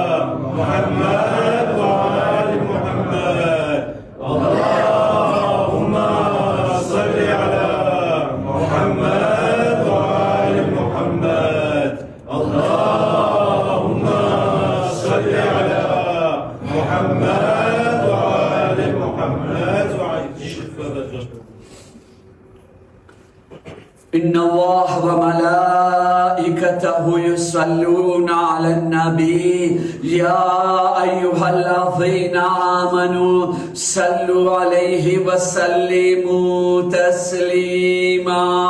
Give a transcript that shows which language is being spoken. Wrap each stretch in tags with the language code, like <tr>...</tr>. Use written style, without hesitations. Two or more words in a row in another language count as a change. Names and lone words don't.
<ar>محمد وآل محمد اللهم صل على محمد وآل محمد اللهم صل على محمد وآل محمد إن الله وملائكته يصلون على النبي يا أيها الذين آمنوا صلوا عليه وسلموا تسليما</ar>